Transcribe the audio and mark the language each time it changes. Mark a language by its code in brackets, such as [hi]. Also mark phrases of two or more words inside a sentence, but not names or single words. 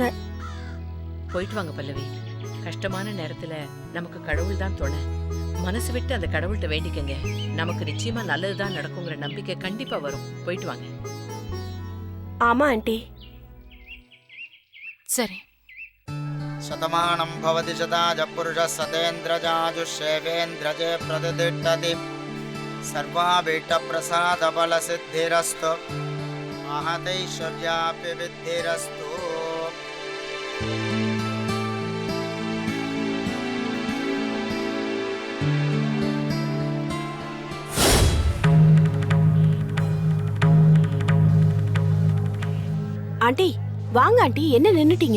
[ta] போயிட்டு வாங்க பல்லவி. கஷ்டமான நேரத்துல நமக்கு கடவுள் தான் துணை. மனசு விட்டு அந்த கடவுள்கிட்ட வேண்டிக்கங்க. நமக்கு நிச்சயமா நல்லதுதான் நடக்குங்கிற நம்பிக்கை கண்டிப்பா வரும். போயிட்டு வாங்க. ஆமா ஆண்டி. சரி. [sa] शतमानं भवति शताज पुरुषः सतेन्द्रजाजुषेवेन्द्रजे प्रतिष्ठति सर्वाभीष्टप्रसादफलसिद्धिरस्तु महतैश्वर्यापि विद्धिरस्तु. [ta] ஆண்டி வாங்க ஆண்டி, என்ன நின்னுட்டீங்க?